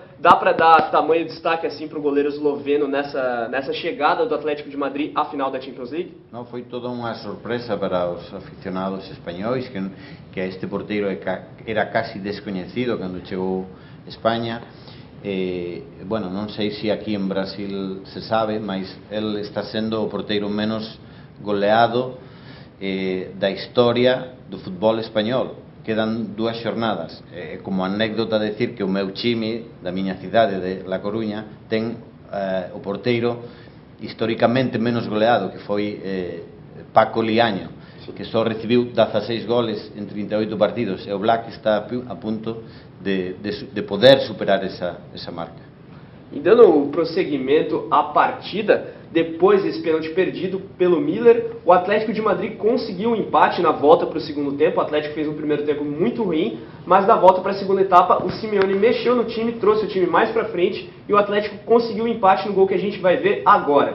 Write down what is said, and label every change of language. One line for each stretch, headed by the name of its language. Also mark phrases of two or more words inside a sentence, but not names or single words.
Portuguese: Dá para dar tamanho destaque assim para o goleiro esloveno nessa chegada do Atlético de Madrid à final da Champions League? Não, foi toda uma surpresa para os aficionados espanhóis, que este porteiro era quase desconhecido quando chegou a Espanha.
Galician: Bueno, non sei se aquí en Brasil se sabe, mas ele está sendo o porteiro menos goleado da historia do futebol español. Quedan 2 xornadas. Como anécdota decir que o meu time da miña cidade de La Coruña ten o porteiro históricamente menos goleado, que foi Paco Liaño, que só recibiu 16 goles en 38 partidos, e o Oblak está a punto de poder superar essa marca.
Portuguese: E dando prosseguimento à partida, depois desse pênalti perdido pelo Miller, o Atlético de Madrid conseguiu um empate na volta para o segundo tempo. O Atlético fez um primeiro tempo muito ruim, mas na volta para a segunda etapa, o Simeone mexeu no time, trouxe o time mais para frente e o Atlético conseguiu um empate no gol que a gente vai ver agora.